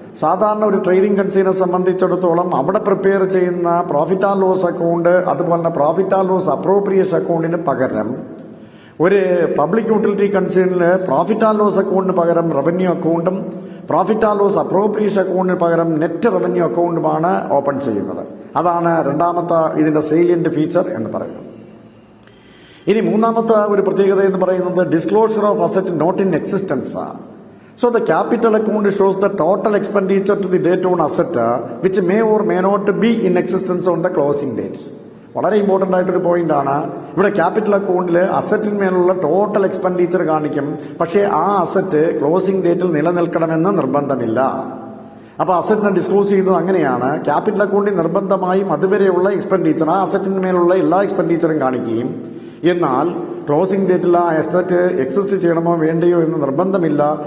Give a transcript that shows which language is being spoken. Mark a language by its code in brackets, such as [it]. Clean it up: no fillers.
[ml] സാധാരണ ഒരു ട്രേഡിംഗ് കൺസേണിനെ സംബന്ധിച്ചിടത്തോളം അവിടെ പ്രിപ്പയർ ചെയ്യുന്ന പ്രോഫിറ്റ് ആൻഡ് ലോസ് അക്കൗണ്ട്, അതുപോലെ തന്നെ പ്രോഫിറ്റ് ആൻഡ് ലോസ് അപ്രോപ്രിയേഷൻ അക്കൗണ്ടിന് പകരം ഒരു public utility കൺസേണിൽ profit and loss അക്കൗണ്ടിന് പകരം റവന്യൂ അക്കൗണ്ടും, പ്രോഫിറ്റ് ആൻഡ് ലോസ് അപ്രോപ്രിയേഷൻ അക്കൗണ്ടിന് പകരം നെറ്റ് റവന്യൂ അക്കൗണ്ടുമാണ് ഓപ്പൺ ചെയ്യുന്നത്. അതാണ് രണ്ടാമത്തെ ഇതിന്റെ സെയിലിയന്റ് ഫീച്ചർ എന്ന് പറയുന്നത്. ഇനി മൂന്നാമത്തെ ഒരു പ്രത്യേകത എന്ന് പറയുന്നത് [en] Disclosure of asset not in existence. So the capital account shows the total expenditure to the date on asset which may or may not be in existence on the closing date. [ml] വളരെ important ആയിട്ടൊരു point ആണ്. ഇവിടെ capital അക്കൗണ്ടിൽ അസറ്റിന്മേലുള്ള total expenditure കാണിക്കും, പക്ഷേ ആ asset closing ഡേറ്റിൽ നിലനിൽക്കണമെന്ന് നിർബന്ധമില്ല. അപ്പൊ അസറ്റിനെ ഡിസ്ക്ലോസ് ചെയ്യുന്നത് അങ്ങനെയാണ്. ക്യാപിറ്റൽ അക്കൗണ്ടിൽ നിർബന്ധമായും അതുവരെയുള്ള എക്സ്പെൻഡിച്ചർ, ആ അസറ്റിന്മേലുള്ള എല്ലാ എക്സ്പെൻഡിച്ചറും കാണിക്കുകയും, എന്നാൽ ക്ലോസിംഗ് ഡേറ്റിൽ ആ അസറ്റ് എക്സിസ്റ്റ് ചെയ്യണമോ വേണ്ടയോ എന്ന് നിർബന്ധമില്ല.